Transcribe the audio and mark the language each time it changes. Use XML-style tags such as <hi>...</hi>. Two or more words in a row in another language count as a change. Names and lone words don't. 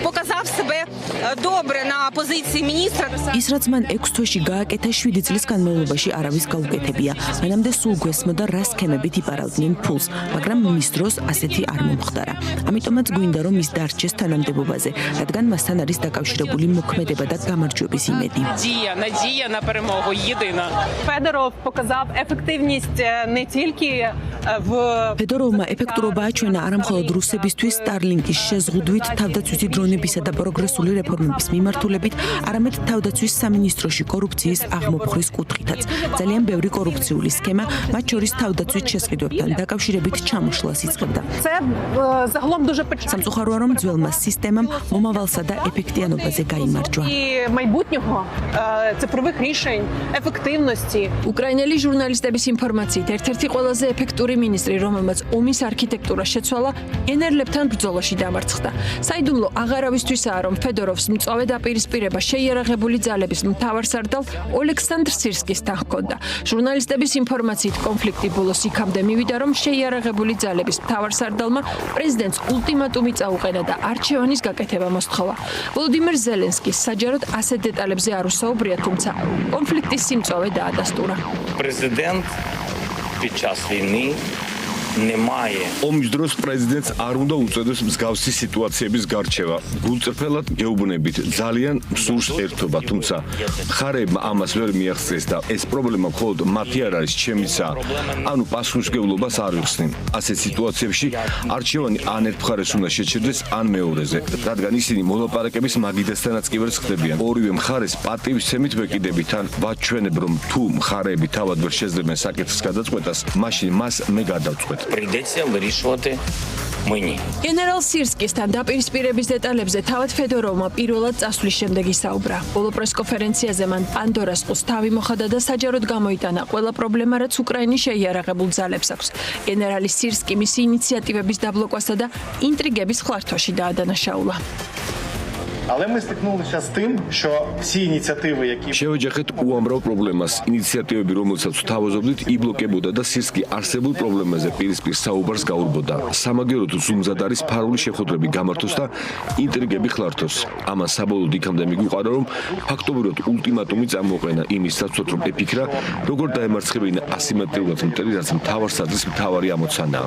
<ka>ის, რაც მან 6 თვეში გააკეთა, 7 წლის განმავლობაში არავის გაუკეთებია. მანამდე სულ გვესმოდა რა სქემებით იპარავდნენ ფულს, მაგრამ მის დროს ასეთი არ მომხდარა. ამიტომაც გვინდა, რომ ის დარჩეს თანამდებობაზე, რადგან მასთან არის დაკავშირებული მოქმედება და გამარჯვების იმედი.</ka> <uk>Федоров показав ефективність не тільки в</uk> <ka>ფედოროვმა ეფექტურობა აჩვენა არა მხოლოდ რუსებისთვის სტარლინკის შეზღუდვით, თავდაცვითი დრონებისა და პროგრესული რეფორმების მიმართულებით, არამედ თავდაცვის სამინისტროში კორუფციის აღმოფხვრის კუთხითაც. ძალიან ბევრი კორუფციული სქემა, მათ შორის თავდაცვით შესყიდვებთან დაკავშირებით ჩამოშლას იწყებდა.</ka> <uk>це загалом дуже печально.</uk> <ka>სამწუხაროა, რომ ძველმა სისტემამ მომავალსა და ეფექტიანობაზე გაიმარჯვა.</ka> <uk>І майбутнього цифрових рішень, ефективності.</uk> <ka>უკრაინელი ჟურნალისტების ინფორმაციით, ერთ-ერთი ყველაზე ეფექტური მინისტრი, რომელმაც ომის არქიტექტურა შეცვალა, ენერლებთან ბრძოლაში დამარცხდა. საიდუმლო აღარავისთვისაა, რომ ფედოროვს მწვავე დაპირისპირება შეიარაღებული ძალების მთავარსარდალ ოლექსანდრ სირსკისთან ჰქონდა. ჟურნალისტების ინფორმაციით, კონფლიქტი ბოლოს იქამდე მივიდა, რომ შეიარაღებული ძალების მთავარსარდალმა პრეზიდენტს ულტიმატუმი წაუყენა და არჩევანის გაკეთება მოსთხოვა. ვოლოდიმირ ზელენსკის საჯაროდ ასეთ დეტალებზე არ უსაუბრია, თუმცა კონფლიქტის სიმწვავე დაადასტურა.</ka> <uk>Президент під час війни не має</uk> <ka>ომის დროს პრეზიდენტს არ უნდა უწოდოს მსგავსი სიტუაციების გარჩევა. გულწრფელად გეუბნებით, ძალიან სურს ერთობა, თუმცა მხარეებმა ამას ვერ მიაღწიეს და ეს პრობლემა მხოლოდ მათი არ არის, ჩემისა. ანუ პასუხისმგებლობას არ ვიხსნი. ასეთ სიტუაციებში არჩევანი ან ერთ მხარეს უნდა შეჩერდეს, ან მეორეზე, რადგან ისინი მოლაპარაკების მაგიდასთანაც კი ვერ ხდებიან. ორივე მხარეს პატივისცემით ვეკიდებით, ან ვაჩვენებ, რომ თუ მხარეები თავად ვერ შეძლებენ საკითხის გადაწყვეტას, მაშინ მას მე გადავწყვეტ.</ka> <uk>прийдеться вирішувати мені.</uk> <ka>გენერალ სირსკისთან დაპირისპირების დეტალებზე თავად ფედოროვმა პირველად წასვლის შემდეგ ისაუბრა. ბოლო პრესკონფერენციაზე მან პანდორას ყუს თავი მოხადა და საჯაროდ გამოიტანა ყველა პრობლემა, რაც უკრაინის შეიარაღებულ ძალებს აქვს. გენერალი სირსკი მისი ინიციატივების დაბლოკვასა და ინტრიგების ხლართვაში დაადანაშაულა.</ka> <uk>Але ми стикнулися з тим, що всі ініціативи, які</uk> <ka>შევეჯახეთ უამრავ პრობლემას. ინიციატივები, რომელსაც ვთავაზობდით, იბლოკებოდა და სირსკი არსებულ პრობლემაზე პირისპირ საუბარს გაურბოდა. სამაგეროდ ზუმზად არის ფარული შეხვედრები გამართოს და ინტრიგები ხლართოს. ამან საბოლოოდ იქამდე მიგვიყარა, რომ ფაქტობრივად ულტიმატუმი წამოყენა იმის საცვლად, რომ ეფიქრა, როგორ დაემარცხებინა ასიმეტრიულად მტერი, რაც მთავარსარდლის მთავარი ამოცანაა.</ka>